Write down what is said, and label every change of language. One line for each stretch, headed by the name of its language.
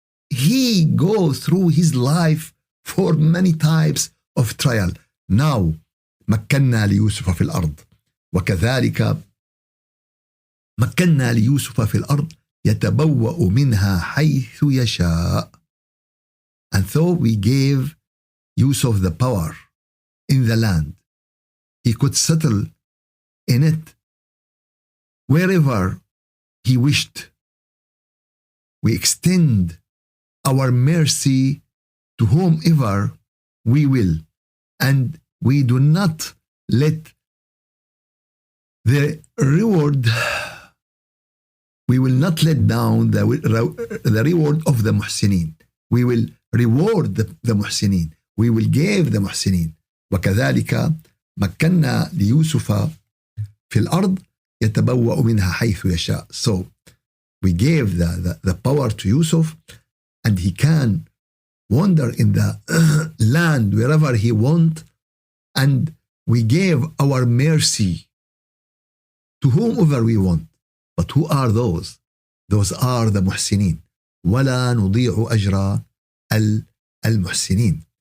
English: He goes through his life for many types of trial.
Arabic: Now, مكنا ليوسف في الأرض وكذلك مكنا ليوسف في الأرض يتبوأ منها حيث يشاء.
English: And so we gave Yusuf the power in the land. He could settle in it wherever he wished. We extend our mercy to whomever we will, and we do not let the reward, we will not let down the reward of the muhsinin. We will reward the muhsinin. We will give the muhsinin.
Arabic: وكذلك مكنا ليوسف في الأرض يتبوأ منها حيث يشاء.
English: So we gave the power to Yusuf, and he can wander in the land wherever he want, and we gave our mercy to whomever we want. But who are those? Those are the muhsinin.
Arabic: ولا نضيع أجر المحسنين.